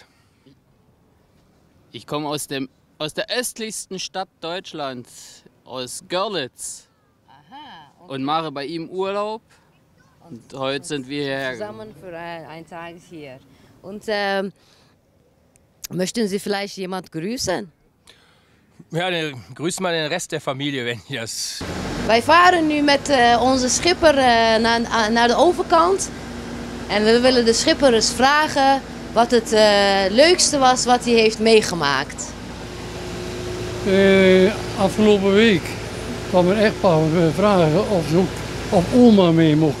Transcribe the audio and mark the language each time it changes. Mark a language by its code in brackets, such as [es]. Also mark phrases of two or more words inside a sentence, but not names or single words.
[de] Ich komme aus der östlichsten Stadt Deutschlands, aus Görlitz. Aha, okay. Und mache bei ihm Urlaub. Und heute sind wir hierher zusammen für ein Tag hier. Und möchten Sie vielleicht jemand grüßen? Ja, dann grüßt mal den Rest der Familie, wenn ihr das... [nl] Wij varen nu met onze schipper naar de overkant. En we willen de schipper eens vragen wat het leukste was wat hij heeft meegemaakt. Afgelopen week kwam een echtpaar vragen of oma mee mocht.